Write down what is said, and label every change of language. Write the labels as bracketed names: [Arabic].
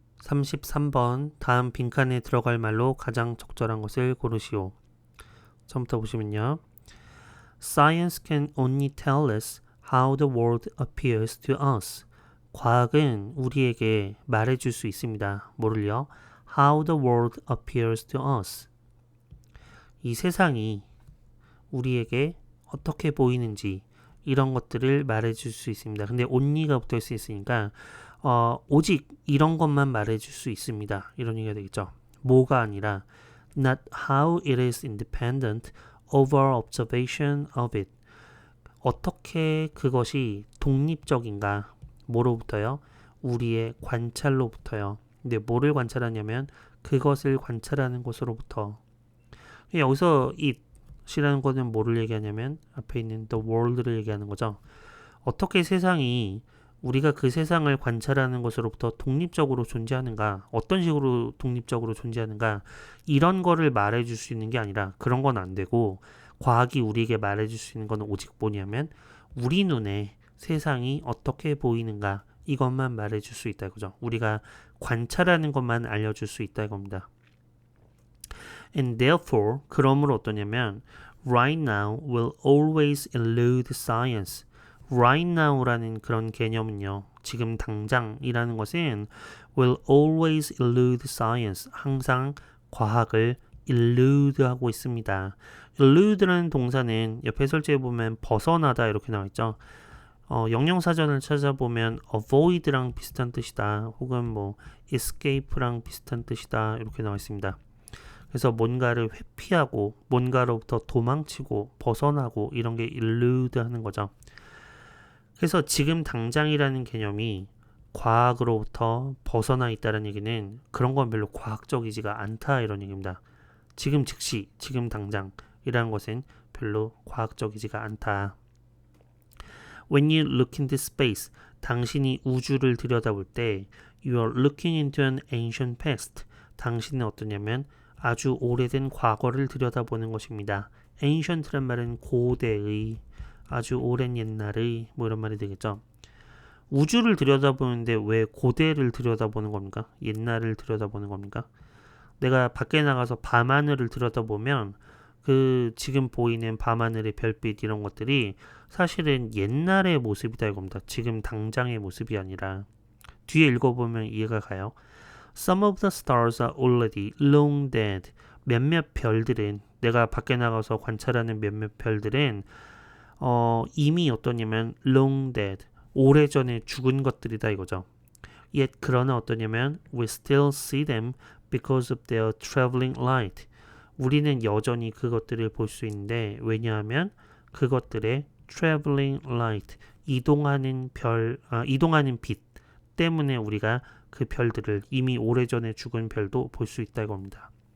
[Korean] 33번 다음 빈칸에 들어갈 말로 가장 적절한 것을 고르시오. 처음부터 보시면요. [English] Science can only tell us how the world appears to us. [Korean] 과학은 우리에게 말해줄 수 있습니다. 뭐를요? [English] How the world appears to us. [Korean] 이 세상이 우리에게 어떻게 보이는지 이런 것들을 말해줄 수 있습니다. 근데 only가 붙어 있으니까 오직 이런 것만 말해줄 수 있습니다. 이런 얘기가 되겠죠. 뭐가 아니라 [English] not how it is independent over observation of it. [Korean] 어떻게 그것이 독립적인가. 뭐로부터요? 우리의 관찰로부터요. 근데 뭐를 관찰하냐면 그것을 관찰하는 것으로부터. 여기서 it이라는 거는 뭐를 얘기하냐면 앞에 있는 the world를 얘기하는 거죠. 어떻게 세상이 우리가 그 세상을 관찰하는 것으로부터 독립적으로 존재하는가, 어떤 식으로 독립적으로 존재하는가, 이런 거를 말해줄 수 있는 게 아니라 그런 건 안 되고, 과학이 우리에게 말해줄 수 있는 건 오직 뭐냐면 우리 눈에 세상이 어떻게 보이는가, 이것만 말해줄 수 있다 이거죠. 우리가 관찰하는 것만 알려줄 수 있다 이겁니다. [English] And therefore, 그러므로 어떠냐면 right now will always elude science. [Korean] right now라는 그런 개념은요. [English] 지금 당장이라는 것은 will always elude science. [Korean] 항상 과학을 elude 하고 있습니다. elude라는 동사는 옆에 설치에 보면 벗어나다 이렇게 나와 있죠. 영영사전을 찾아보면 avoid랑 비슷한 뜻이다. 혹은 뭐 escape랑 비슷한 뜻이다. 이렇게 나와 있습니다. 그래서 뭔가를 회피하고 뭔가로부터 도망치고 벗어나고 이런 게 elude 하는 거죠. 그래서 지금 당장이라는 개념이 과학으로부터 벗어나 있다는 얘기는 그런 건 별로 과학적이지가 않다 이런 얘기입니다. 지금 즉시, 지금 당장이라는 것은 별로 과학적이지가 않다. [English] When you look into space, 당신이 우주를 들여다볼 때 You are looking into an ancient past. [Korean] 당신은 어떠냐면 아주 오래된 과거를 들여다보는 것입니다. ancient란 말은 고대의, 아주 오랜 옛날의 뭐 이런 말이 되겠죠. 우주를 들여다보는데 왜 고대를 들여다보는 겁니까? 옛날을 들여다보는 겁니까? 내가 밖에 나가서 밤하늘을 들여다보면 그 지금 보이는 밤하늘의 별빛 이런 것들이 사실은 옛날의 모습이다 이겁니다. 지금 당장의 모습이 아니라. 뒤에 읽어보면 이해가 가요. [English] Some of the stars are already long dead. [Korean] 몇몇 별들은, 내가 밖에 나가서 관찰하는 몇몇 별들은 이미 어떠냐면 long dead, 오래전에 죽은 것들이다 이거죠. [English] Yet 그러나 어떠냐면 we still see them because of their traveling light. [Korean] 우리는 여전히 그것들을 볼 수 있는데 왜냐하면 그것들의 traveling light, 이동하는 빛 때문에 우리가 그 별들을, 이미 오래전에 죽은 별도 볼 수 있다 이겁니다.